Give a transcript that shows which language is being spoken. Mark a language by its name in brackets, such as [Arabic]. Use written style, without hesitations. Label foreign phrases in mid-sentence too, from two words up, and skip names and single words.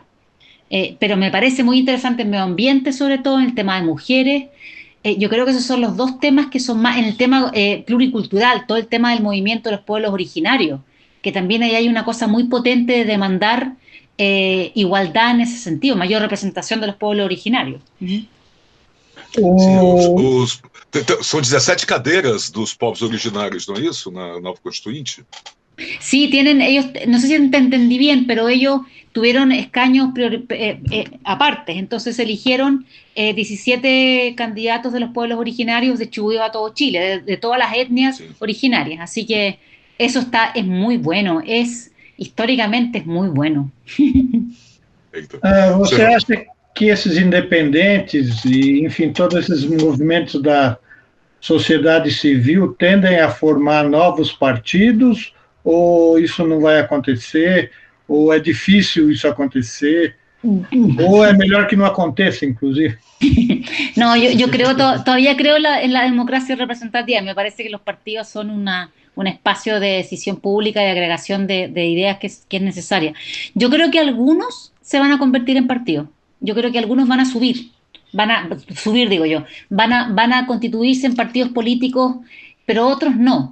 [Spanish] Pero me parece muy interesante el medio ambiente, sobre todo en el tema de mujeres. Yo creo que esos son los dos temas que son más en el tema pluricultural, todo el tema del movimiento de los pueblos originarios, que también ahí hay una cosa muy potente de demandar igualdad en ese sentido, mayor representación de los pueblos originarios. [Portuguese] São 17 cadeiras dos povos originários, não é isso, na nova Constituinte? [Spanish] Sí, tienen ellos, no sé si te entendí bien, pero ellos tuvieron escaños apartes, entonces eligieron 17 candidatos de los pueblos originarios distribuidos a todo Chile, de todas las etnias originarias, así que eso es muy bueno, históricamente es muy bueno. [Portuguese] Você acha que esses independentes e, enfim, todos esses movimentos da sociedade civil tendem a formar novos partidos ou isso não vai acontecer, ou é difícil isso acontecer, ou é melhor que não aconteça, inclusive? [Spanish] No, yo creo, todavía creo en la democracia representativa. Me parece que los partidos son un espacio de decisión pública y de agregación de ideas que es necesaria. Yo creo que algunos se van a convertir en partidos. Yo creo que algunos van a subir, digo yo, van a constituirse en partidos políticos, pero otros no.